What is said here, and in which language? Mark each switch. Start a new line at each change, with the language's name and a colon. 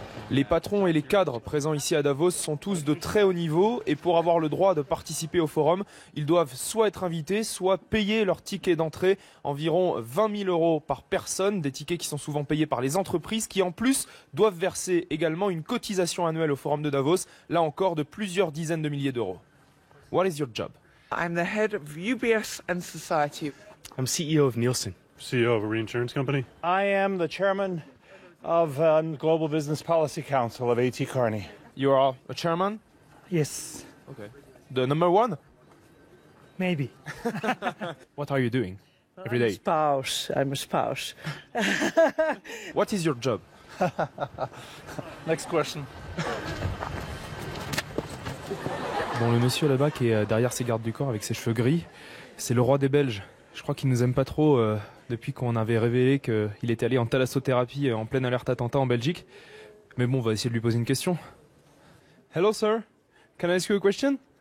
French: Les patrons et les cadres présents ici à Davos sont tous de très haut niveau et pour avoir le droit de participer au forum, ils doivent soit être invités, soit payer leur ticket d'entrée, environ 20 000 € par personne, des tickets qui sont souvent payés par les entreprises qui en plus doivent verser également une cotisation annuelle au forum de Davos, là encore de plusieurs dizaines de milliers d'euros.
English: What is your job? I'm the head of UBS and Society. I'm CEO of Nielsen. CEO of a reinsurance company. I am the chairman of Global Business Policy Council of A.T. Kearney. You are a chairman? Yes, Okay. The number one? maybe. What are you doing every day? I'm a spouse. What is your job? Next question.
French: Bon, le monsieur là-bas qui est derrière ses gardes du corps avec ses cheveux gris, c'est le roi des Belges. Je crois qu'il nous aime pas trop depuis qu'on avait révélé qu'il était allé en thalassothérapie en pleine alerte attentat en Belgique. Mais bon, on va essayer de lui poser une question.
English: Hello sir, can I ask you a question?